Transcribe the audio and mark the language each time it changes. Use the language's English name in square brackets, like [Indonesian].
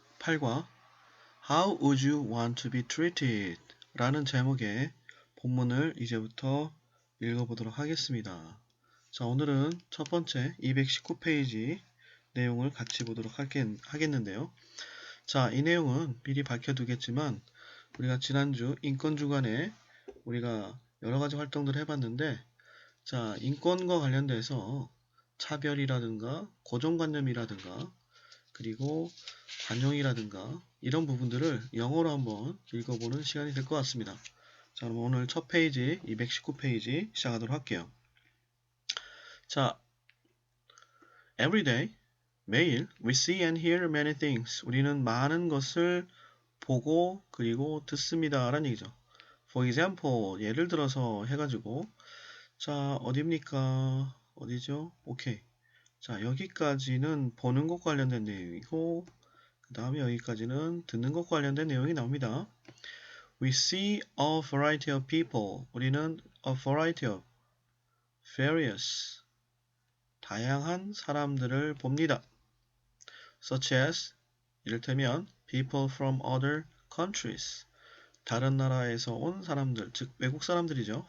[English] 8과 How would you want to be treated? [Korean] 라는 제목의 본문을 이제부터 읽어보도록 하겠습니다. 자, 오늘은 첫 번째 219페이지 내용을 같이 보도록 하겠는데요. 자, 이 내용은 미리 밝혀두겠지만 우리가 지난주 인권주간에 우리가 여러가지 활동들을 해봤는데 자, 인권과 관련돼서 차별이라든가 고정관념이라든가 그리고 관용이라든가 이런 부분들을 영어로 한번 읽어보는 시간이 될 것 같습니다. 자, 그럼 오늘 첫 페이지 219페이지 시작하도록 할게요. [English] 자, every day, [Korean] 매일 [English] we see and hear many things. [Korean] 우리는 많은 것을 보고 그리고 듣습니다. 라는 얘기죠. [English] For example, [Korean] 예를 들어서 해가지고 자, 어딥니까? 어디죠? 오케이. 자, 여기까지는 보는 것 관련된 내용이고 그 다음에 여기까지는 듣는 것 관련된 내용이 나옵니다. [English] We see a variety of people. [Korean] 우리는 [English] a variety of various [Korean] 다양한 사람들을 봅니다. [English] Such as [Korean] 이를테면 [English] people from other countries [Korean] 다른 나라에서 온 사람들, 즉 외국 사람들이죠.